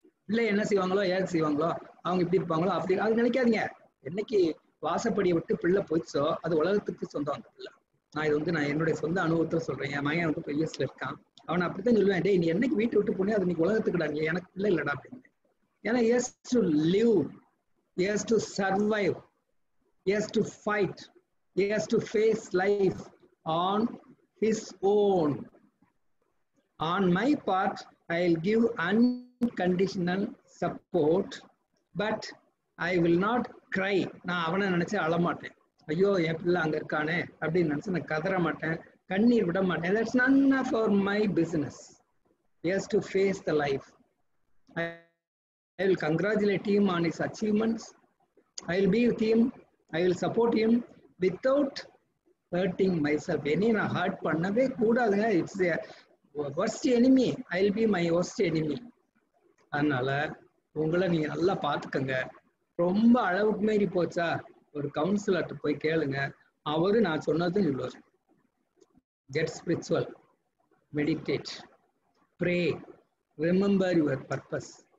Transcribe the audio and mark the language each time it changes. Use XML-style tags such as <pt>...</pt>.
<ta>இல்லை என்ன செய்வாங்களோ, ஏது செய்வாங்களோ, அவங்க இப்படி இருப்பாங்களோ அப்படி அது நினைக்காதீங்க. என்னைக்கு வாசப்படியை விட்டு பிள்ளை போயிடுச்சோ அது உலகத்துக்கு சொந்தம். அந்த பிள்ளை நான் என்னுடைய சொந்த அனுபவத்தில் சொல்றேன். என் மகன் வந்து யூஎஸ்ல இருக்கான். அவனை அப்படித்தான் சொல்லுவேன், டேய் நீ என்னைக்கு வீட்டை விட்டு போனே அது இன்னைக்கு உலகத்துக்குடா, நீ எனக்கு பிள்ளை இல்லடா அப்படின்னு.</ta> <en>ஏன்னா he has to live, he has to survive, he has to fight, he has to face life on his own. On my part, I'll give unconditional support, but I will not cry.</en> <ta>நான் அவனை நினைச்சு அழமாட்டேன். ஐயோ என் பிள்ளை அங்க இருக்கானே அப்படின்னு நினைச்சு நான் கதற மாட்டேன், கண்ணீர் விட மாட்டேன்.</ta> <en>That's none of my business. He has to face the life. I will congratulate him on his achievements. I will be with him. I will support him without hurting myself.</en> <ta>என்னையும் நான் ஹர்ட் பண்ணவே கூடாதுங்க.</ta> <en>It's worst enemy. I will be my worst enemy.</en> <ta>அதனால உங்களை நீங்க நல்லா பார்த்துக்கங்க. ரொம்ப அளவுக்கு மீறி போச்சா ஒரு கவுன்சிலர்கிட்ட போய் கேளுங்க. அவரு நான் சொன்னதும் சொல்லுவார்.</ta> <en>Get spiritual, meditate, pray, remember your purpose.</en>